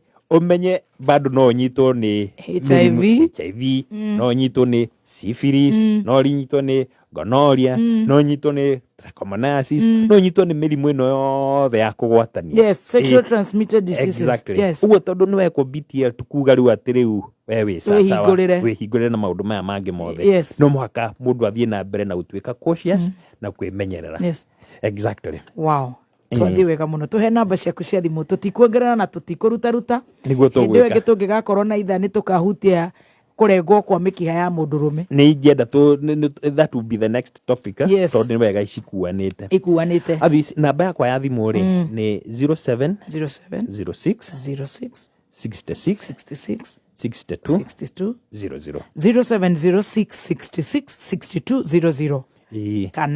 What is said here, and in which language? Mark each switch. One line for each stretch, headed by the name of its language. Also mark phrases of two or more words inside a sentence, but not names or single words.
Kikuyu: umenye bado no nyitwo ni HIV no nyitwo ni syphilis no nyitwo ni gonorrhea no nyitwo ni trichomoniasis no nyitwo ni mirimu ino yothe ya kugwatania
English: sexual transmitted diseases
Kikuyu: exactly uguo tondu ni wekwo BTL tukuga riu ati riu
Swahili: wewe sasa
Kikuyu: wihingurire na maundu maya mangi mothe no muhaka mundu athie na mbere na gutuika cautious na kwimenyerera exactly wow twathi wega muno tuhe namba ciaku cia thimu tutikuongerera na tutikuruta niguo tugwika ndio tungigakorwo na itha ni tukahutia kurengwo kwa mikiha ya mundurume ni ingenda
English: that will be the next topic
Kikuyu: tondu ni wega ikuanite athis namba yakwa ya thimu ri ni 07 06 66 62 00 0706666200 kana